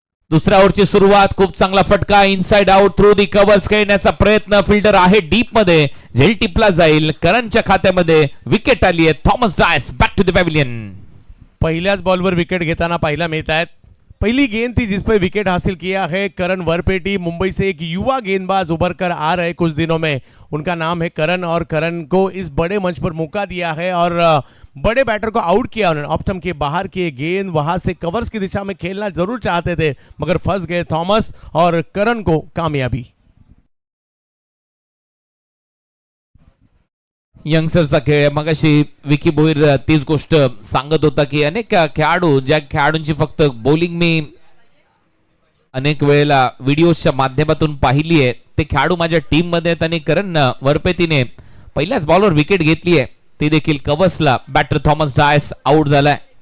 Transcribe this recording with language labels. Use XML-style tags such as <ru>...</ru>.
<mr>दुसऱ्या ओव्हरची सुरुवात, खूप चांगला फटका, inside out through the covers खेळण्याचा प्रयत्न, फिल्डर आहे डीप मध्ये, झेल टिपला जाईल, करणच्या खात्यामध्ये विकेट आली आहे.</mr> <en>Thomas Dias back to the pavilion.</en> <mr>पहिल्याच बॉलवर विकेट घेताना पाहायला मिळत आहेत.</mr> <hi>पहली गेंद थी जिस पे विकेट हासिल किया है करण वरपेटी। मुंबई से एक युवा गेंदबाज उभर कर आ रहे कुछ दिनों में, उनका नाम है करण, और करण को इस बड़े मंच पर मौका दिया है और बड़े बैटर को आउट किया उन्होंने। ऑफ स्टंप के बाहर की गेंद वहां से कवर्स की दिशा में खेलना जरूर चाहते थे मगर फंस गए थॉमस, और करण को कामयाबी।</hi> <mr>यंगस्टरचा खेळ, मगाशी विकी भोईर तीच गोष्ट सांगत होता की अनेक खेळाडू, ज्या खेळाडूंची फक्त बॉलिंग मी अनेक वेळेला व्हिडिओच्या माध्यमातून पाहिली आहे, ते खेळाडू माझ्या टीम मध्ये आहेत आणि करण वरपेतीने पहिल्याच बॉलवर विकेट घेतली आहे, ती देखील कव्हर्सला बॅटर थॉमस डायस आउट झालाय.</mr>